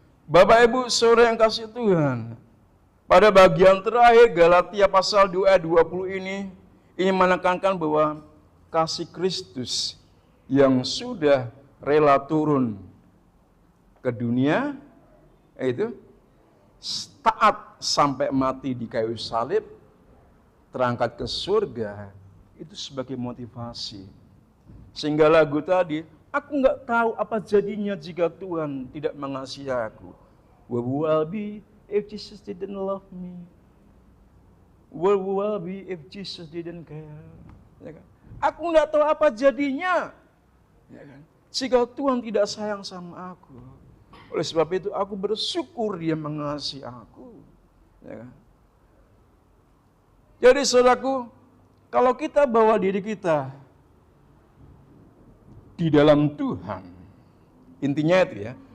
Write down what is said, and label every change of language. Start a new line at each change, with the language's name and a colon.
Indonesian: Bapak Ibu saudara yang kasih Tuhan, pada bagian terakhir Galatia pasal 2 ayat 20 ini menekankan bahwa kasih Kristus yang sudah rela turun ke dunia, yaitu taat sampai mati di kayu salib, terangkat ke surga, itu sebagai motivasi. Sehingga lagu tadi, aku nggak tahu apa jadinya jika Tuhan tidak mengasihi aku.
English: Where will I be if Jesus didn't love me? Where will I be if Jesus didn't care?
Indonesian: Ya kan? Aku nggak tahu apa jadinya, ya kan? Jika Tuhan tidak sayang sama aku. Oleh sebab itu aku bersyukur Dia mengasihi aku. Ya kan? Jadi saudaraku, kalau kita bawa diri kita di dalam Tuhan, intinya itu ya.